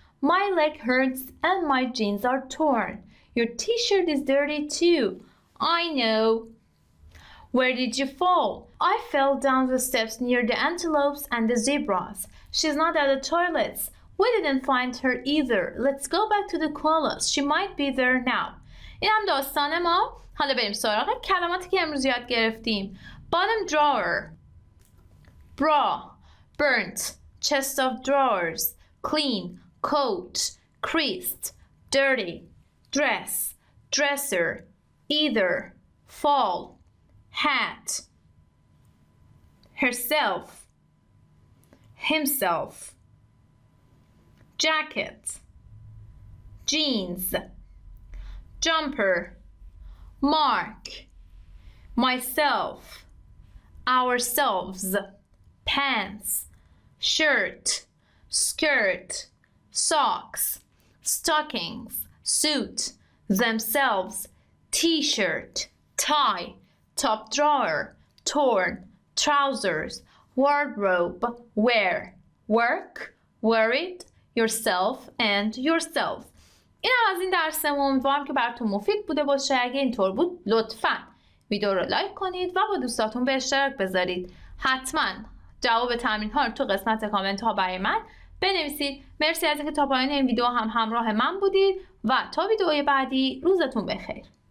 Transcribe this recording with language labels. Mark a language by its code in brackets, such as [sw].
[en] My leg hurts and my jeans are torn. Your t-shirt is dirty too. I know. Where did you fall? I fell down the steps near the antelopes and the zebras. She's not at the toilets. We didn't find her either. Let's go back to the koalas. She might be there now. [fa] این هم داستان ما. حالا بریم سراغ کلماتی که امروز یاد گرفتیم. [en] Bottom drawer, bra, burnt, chest of drawers, clean, coat, creased, dirty, dress, dresser, either, fall, hat, herself, himself, jacket, jeans, jumper, mark, myself, ourselves, pants, shirt, skirt, socks, stockings, suit, themselves, t-shirt, tie, top drawer, torn, trousers, wardrobe, wear, work, worried, yourself and yourself. [fa] این هم از این درسمون. امیدوارم که براتون مفید بوده باشه. اگه اینطور بود لطفاً ویدیو رو لایک کنید و با دوستاتون به اشتراک بذارید. حتما جواب تمرین ها رو تو قسمت کامنت ها برای من بنویسید. مرسی از اینکه تا پایان این ویدیو هم همراه من بودید و تا ویدیوی بعدی روزتون بخیر.